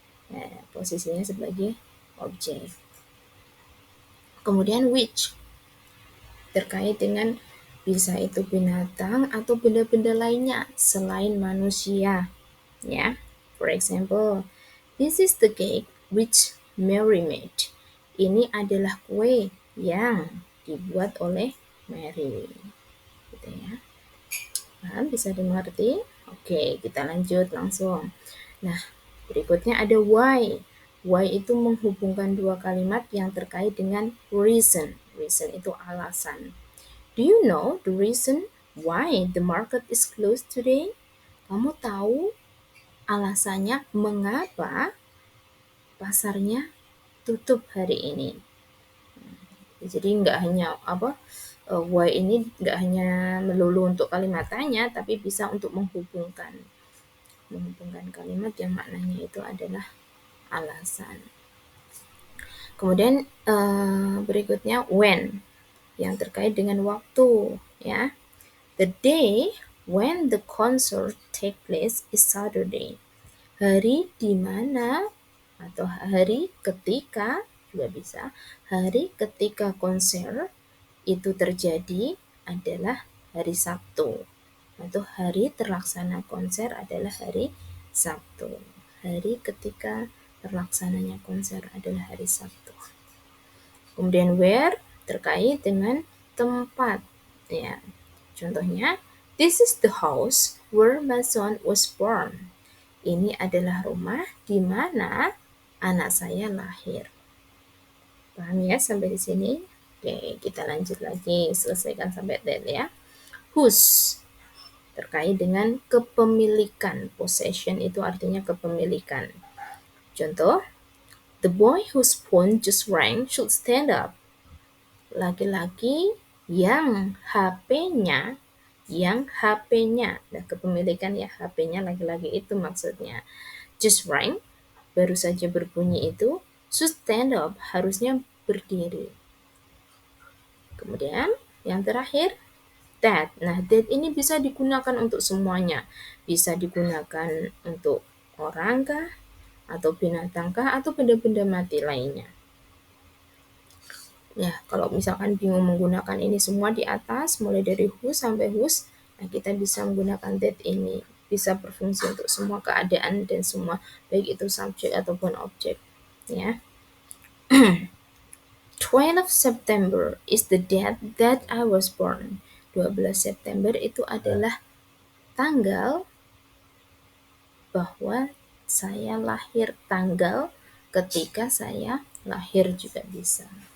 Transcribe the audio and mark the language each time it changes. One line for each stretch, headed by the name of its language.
Indonesian: Nah, posisinya sebagai objek. Kemudian which terkait dengan bisa itu binatang atau benda-benda lainnya selain manusia.
English: Ya, for example, this is the cake which Mary made.
Indonesian: Ini adalah kue yang dibuat oleh Mary. Gitu ya. Paham? Bisa dimengerti? Oke, kita lanjut langsung. Nah, berikutnya ada why. Why itu menghubungkan dua kalimat yang terkait dengan reason. Reason itu alasan.
English: Do you know the reason why the market is closed today?
Indonesian: Kamu tahu alasannya mengapa pasarnya tutup hari ini? Jadi nggak hanya why ini nggak hanya melulu untuk kalimat tanya, tapi bisa untuk menghubungkan kalimat yang maknanya itu adalah alasan. Kemudian berikutnya when yang terkait dengan waktu ya.
English: The day when the concert take place is Saturday.
Indonesian: Hari di mana atau hari ketika juga bisa. Hari ketika konser itu terjadi adalah hari Sabtu. Atau hari terlaksana konser adalah hari Sabtu. Hari ketika terlaksananya konser adalah hari Sabtu. Kemudian where terkait dengan tempat ya. Contohnya,
English: this is the house where my son was born.
Indonesian: Ini adalah rumah di mana anak saya lahir. Paham ya sampai di sini? Oke, kita lanjut lagi, selesaikan sampai that ya. Whose terkait dengan kepemilikan. Possession itu artinya kepemilikan. Contoh,
English: the boy whose phone just rang should stand up.
Indonesian: Laki-laki yang HP-nya, nah kepemilikan ya HP-nya laki-laki itu maksudnya.
English: Just rang,
Indonesian: baru saja berbunyi itu,
English: should stand up,
Indonesian: harusnya berdiri. Kemudian yang terakhir, that. Nah, that ini bisa digunakan untuk semuanya. Bisa digunakan untuk orang kah? atau binatangkah, atau benda-benda mati lainnya. Ya, kalau misalkan bingung menggunakan ini semua di atas, mulai dari whose sampai whose, nah kita bisa menggunakan that ini. Bisa berfungsi untuk semua keadaan dan semua, baik itu subjek ataupun objek. Ya.
English: 12 September is the date that I was born.
Indonesian: 12 September itu adalah tanggal bahwa saya lahir, tanggal ketika saya lahir juga bisa.